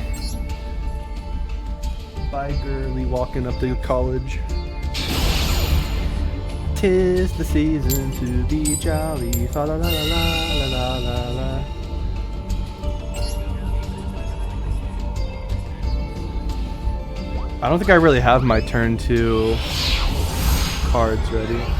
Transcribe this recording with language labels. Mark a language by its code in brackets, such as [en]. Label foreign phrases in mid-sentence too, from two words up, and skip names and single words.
[en] Bye, girly, walking up to college. 'Tis the season to be jolly. Fa la la la la la la la. I don't think I really have my turn 2 cards ready.